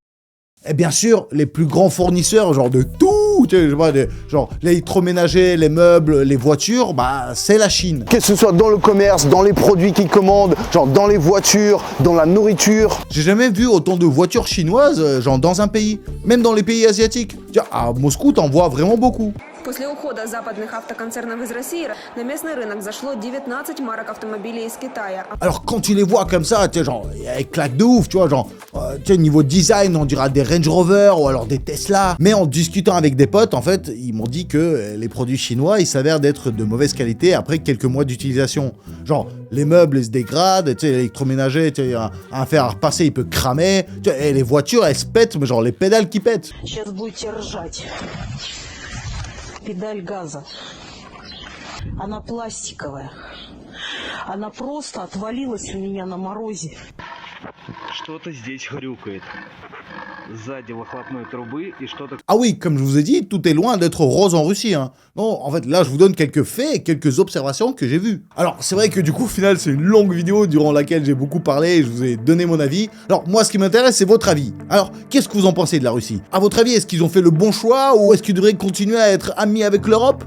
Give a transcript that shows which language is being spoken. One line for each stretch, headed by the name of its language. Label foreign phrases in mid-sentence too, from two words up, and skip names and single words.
French: Et bien sûr, les plus grands fournisseurs, genre de tout, tu sais, je sais pas, genre l'électroménager, les meubles, les voitures, bah c'est la Chine. Que ce soit dans le commerce, dans les produits qu'ils commandent, genre dans les voitures, dans la nourriture. J'ai jamais vu autant de voitures chinoises, genre dans un pays, même dans les pays asiatiques. Tiens, à Moscou, t'en vois vraiment beaucoup.
Russian: После ухода западных автоконцернов из России на местный рынок зашло 19 марок автомобилей из Китая.
French: Alors quand tu les vois comme ça, tu sais, genre, elles claquent de ouf, tu vois, genre, tu sais, niveau design, on dirait des Range Rover ou alors des Tesla. Mais en discutant avec des potes, en fait, ils m'ont dit que les produits chinois, ils s'avèrent d'être de mauvaise qualité après quelques mois d'utilisation. Genre, les meubles, ils se dégradent, tu sais, l'électroménager, tu sais, un fer à repasser, il peut cramer, tu sais, et les voitures, elles se pètent, mais genre les pédales qui pètent.
Russian: Педаль газа. Она пластиковая. Она просто отвалилась у меня на морозе. Что-то здесь хрюкает. Сзади выхлопной трубы и что-то...
French: Ah oui, comme je vous ai dit, tout est loin d'être rose en Russie. Hein. Non, en fait, là, je vous donne quelques faits et quelques observations que j'ai vues. Alors, c'est vrai que du coup, au final, c'est une longue vidéo durant laquelle j'ai beaucoup parlé et je vous ai donné mon avis. Alors, moi, ce qui m'intéresse, c'est votre avis. Alors, qu'est-ce que vous en pensez de la Russie? À votre avis, est-ce qu'ils ont fait le bon choix ou est-ce qu'ils devraient continuer à être amis avec l'Europe?